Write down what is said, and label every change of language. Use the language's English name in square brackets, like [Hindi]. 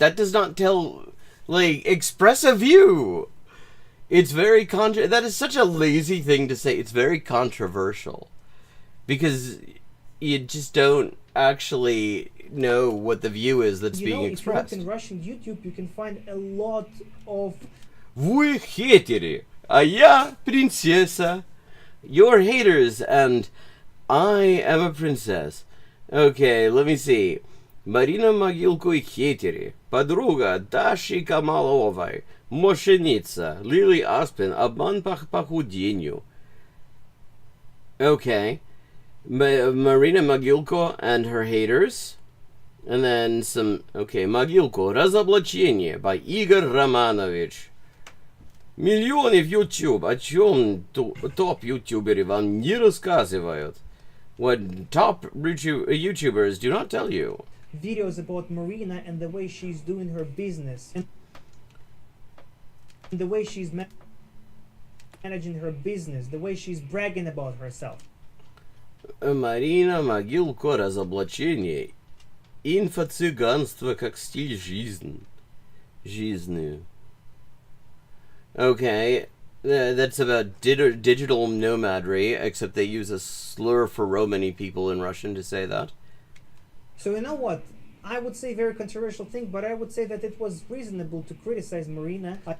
[English] That does not express a view. It's very that is such a lazy thing to say. It's very controversial. Because you just don't actually know what the view is that's being expressed. If you look in Russian YouTube, you can find a lot of... [Russian] Вы хейтеры, а я принцесса. [English] You're haters, and I am a princess. Okay, let me see. [Russian] Марина Могилко и хейтеры. Подруга Даши Камаловой. Мошенница. Лили Аспен. Обман по похудению. Okay. [English] Marina Mogilko and her haters. And then some... Okay, Mogilko. [Russian] Разоблачение by Igor Romanovich. Миллионы в YouTube. О чем топ-ютуберы вам не рассказывают? [English] What top YouTubers do not tell you. Videos about Marina and the way she's doing her business. And the way she's managing her business. The way she's bragging about herself. [Russian] Марина Могилко разоблачение. Инфо-цыганство как стиль жизни. [English] Okay, that's about digital nomadry, except they use a slur for Romani people in Russian to say that. So you know what? I would say very controversial thing, but I would say that it was reasonable to criticize Marina.